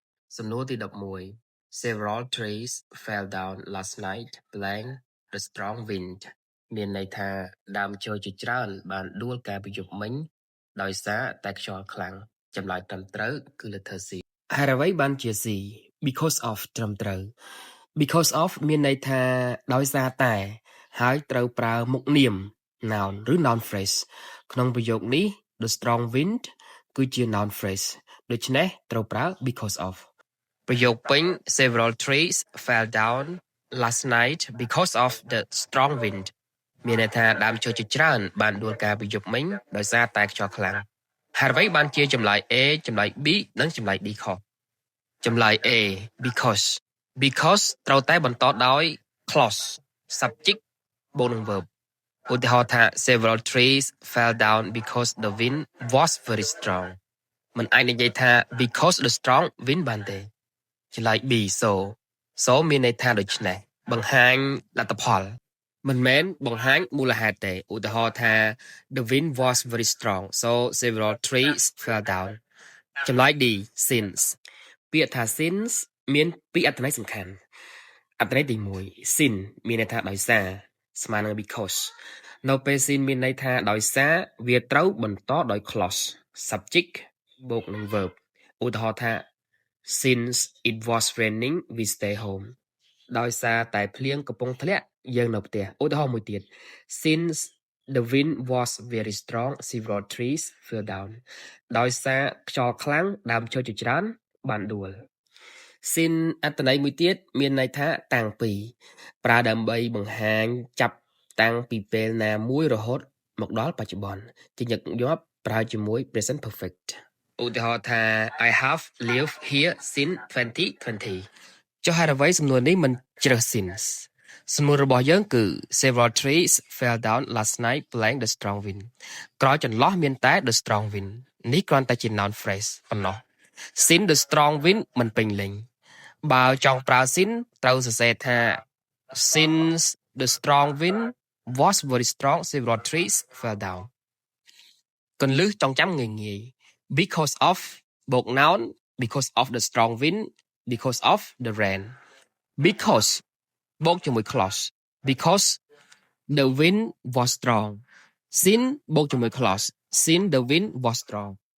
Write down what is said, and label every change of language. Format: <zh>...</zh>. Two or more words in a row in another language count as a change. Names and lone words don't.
<km>សំណួរទី11</km> <en>Several trees fell down last night playing the strong wind</en> <km>មានន័យថាដើមឈើជាច្រើនបានដួលកាលពីយប់មិញដោយសារតែខ្យល់ខ្លាំង ចម្លើយត្រឹមត្រូវគឺ</km> <en>letter C</en> <km>ហេតុអ្វីបានជា C</km> <en>because of</en> <km>ត្រឹមត្រូវ</km> <en>because of</en> <km>មានន័យថាដោយសារតែហើយ ត្រូវប្រើមុខនាម noun ឬ</km> <en>noun phrase</en> <km>ក្នុងប្រយោគនេះ</km> <en>the strong wind</en> <km>គឺជា</km> <en>noun phrase</en> <km>ដូច្នេះត្រូវប្រើ</km> <en>because of</en> <km>ប្រយោគពេញ</km> <en>several trees fell down last night because of the strong wind</en> <km>មានន័យថាដើមឈើជាច្រើនបានដួលកាលពីយប់មិញដោយសារតែខ្យល់ខ្លាំងហេតុអ្វីបានជាចម្លើយ A ចម្លើយ B និងចម្លើយ D ខុសចម្លើយ A because ត្រូវតែបន្តដោយ</km> <en>clause subject</en> <km>បូកនឹង verb ឧទាហរណ៍ថា</km> <en>several trees fell down because the wind was very strong</en> <km>មិនអាចនិយាយថា</km> <en>because the strong wind</en> <km>បានទេចម្លើយ B so មានន័យថាដូច្នេះបង្ហាញលទ្ធផលមិនមែនបង្ហាញ មូលហេតុទេឧទាហរណ៍ថា</km> <en>the wind was very strong so several trees fell down</en> <km>ចម្លើយ D since ពាក្យថា since មានពីរអត្ថន័យសំខាន់អត្ថន័យទី1 sin មានន័យថា ដោយសារស្មើនឹង because នៅពេល sin មានន័យថាដោយសារវាត្រូវបន្តដោយ</km> <en>clause subject</en> <km>បូកនឹង verb ឧទាហរណ៍ថា</km> <en>since it was raining we stay home</en> <km>ដោយសារតែភ្លៀងកំពុងធ្លាក់យើងនៅផ្ទះឧទាហរណ៍មួយទៀត</km> <en>since the wind was very strong several trees fell down</en> <km>ដោយសារខ្យល់ខ្លាំងដើមឈើជាច្រើនបានដួល sin អត្ថន័យមួយទៀតមានន័យថាតាំងពីប្រើដើម្បីបង្ហាញចាប់តាំងពីពេលណាមួយរហូតមកដល់បច្ចុប្បន្នជាញឹកញាប់ប្រើជាមួយ</km> <en>present perfect</en> <km>ឧទាហរណ៍ថា</km> <en>I have lived here since</en> <km>2020 ចុះហេតុអ្វីសំណួរនេះមិនជ្រើស since សំណួររបស់យើងគឺ</km> <en>several trees fell down last night playing the strong wind</en> <km>ក្រោយចន្លោះ មានតែ</km> <en>the strong wind</en> <km>នេះគ្រាន់តែជា</km> <en>noun phrase</en> <km>ប៉ុណ្ណោះ</km> <en>since the strong wind</en> <km>មិនពេញលេញ បើចង់ប្រើ</km> <en>since</en> <km>ត្រូវសរសេរថា</km> <en>since the strong wind was very strong several trees fell down</en> <km>គន្លឹះចងចាំងាយៗ</km> <en>because of បូក noun because of the strong wind because of the rain because</en> <km>បូកជាមួយ</km> <en>clause because the wind was strong since</en> <km>បូកជាមួយ</km> <en>clause since the wind was strong</en>